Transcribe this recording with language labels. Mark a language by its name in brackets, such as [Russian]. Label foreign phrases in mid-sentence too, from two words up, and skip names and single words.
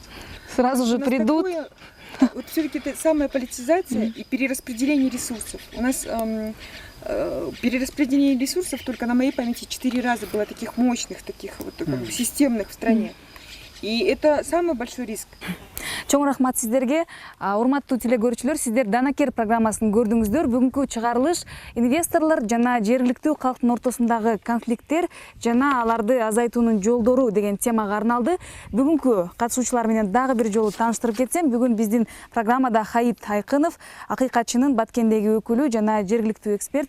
[Russian] Сразу же придут. Вот все-таки это самая политизация и перераспределение ресурсов. У нас перераспределение ресурсов только на моей памяти 4 раза было таких мощных, таких вот системных в стране. И это самый большой риск. [Kyrgyz] Чоң рахмат сиздерге. Урматтуу телегөрүүчүлөр, сиздер Данакер программасын көрдүңүздөр. Бүгүнкү чыгарылыш инвесторлор жана жергиликтүү калктын ортосундагы конфликттер жана аларды азайтуунун жолдору деген темага арналды. Бүгүнкү катышуучулар менен дагы бир жолу тааныштырып кетсем, бүгүн биздин программада Хаит Айкынов, акыйкатчынын Баткендеги өкүлү жана жергиликтүү эксперт.